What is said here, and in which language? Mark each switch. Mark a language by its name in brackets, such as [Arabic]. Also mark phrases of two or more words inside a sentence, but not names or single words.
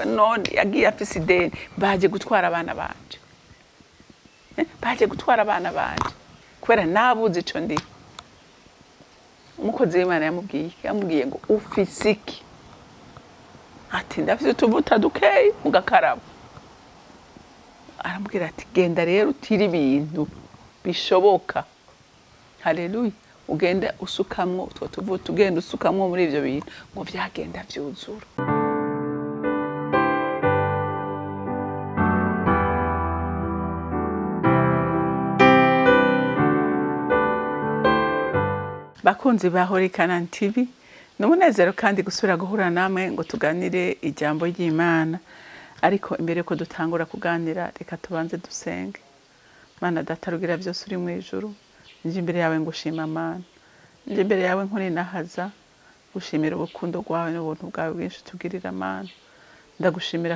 [Rundi] none yagiye afise ideni baje gutwara abana banje baje gutwara abana banje kubera nabuze ico ndi umukozi w'Imana yamubwiye ngo ufise iki ati ndafise utuvuta dukeye mugakaraba aramubwira ati genda rero utira ibintu bishoboka haleluya ugenda usukamwo utwo tuvuta ugenda usukamwo muri ivyo bintu ngo vyagenda vyuzura bakunzi ba CANAAN TV n'umunezero kandi gusubira guhura namwe ngo tuganire ijambo ry'Imana ariko imbere ko dutangura kuganira reka tubanze dusenge. Mana data rugira byose uri mu ijuru nje imbere yawe ngushima Mana nje imbere yawe nkuri nahaza gushimira ubukundo bwawe n'ubuntu bwawe bwinshi tugirira Mana ndagushimira